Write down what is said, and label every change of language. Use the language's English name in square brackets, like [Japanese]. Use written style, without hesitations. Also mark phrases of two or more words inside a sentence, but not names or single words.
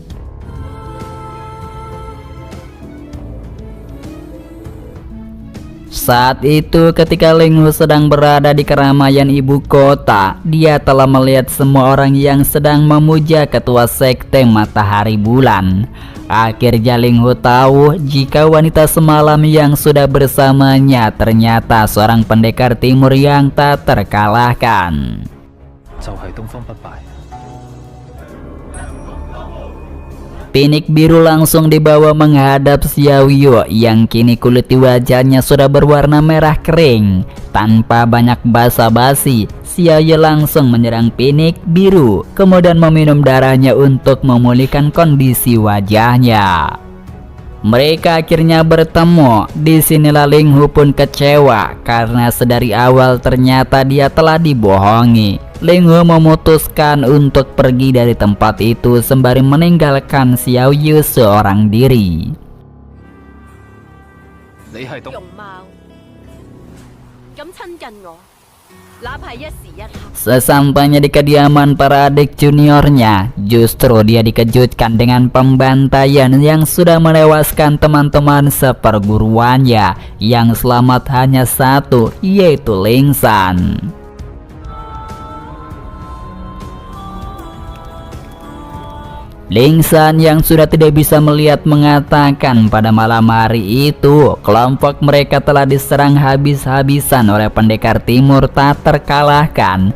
[Indonesian] Saat itu ketika Ling Hu sedang berada di keramaian ibu kota, dia telah melihat semua orang yang sedang memuja ketua sekte matahari bulan. Akhirnya Ling Hu tahu jika wanita semalam yang sudah bersamanya ternyata seorang pendekar timur yang tak terkalahkan. [Cantonese] 就係東方不敗。 [Indonesian] Pinik biru langsung dibawa menghadap Xiao Yu yang kini kulit di wajahnya sudah berwarna merah kering. Tanpa banyak basa-basi, Xiao Yu langsung menyerang pinik biru, kemudian meminum darahnya untuk memulihkan kondisi wajahnya. Mereka akhirnya bertemu. Disinilah Ling Hu pun kecewa karena sedari awal ternyata dia telah dibohongi. Ling Hu memutuskan untuk pergi dari tempat itu sembari meninggalkan Xiao Yu seorang diri. [Cantonese] 你係東容貌咁親近我，哪怕係一時一刻。 [Indonesian] Sesampainya di kediaman para adik juniornya, justru dia dikejutkan dengan pembantaian yang sudah menewaskan teman-teman seperguruannya. Yang selamat hanya satu, yaitu Ling San. Ling San yang sudah tidak bisa melihat mengatakan pada malam hari itu kelompok mereka telah diserang habis-habisan oleh pendekar timur tak terkalahkan.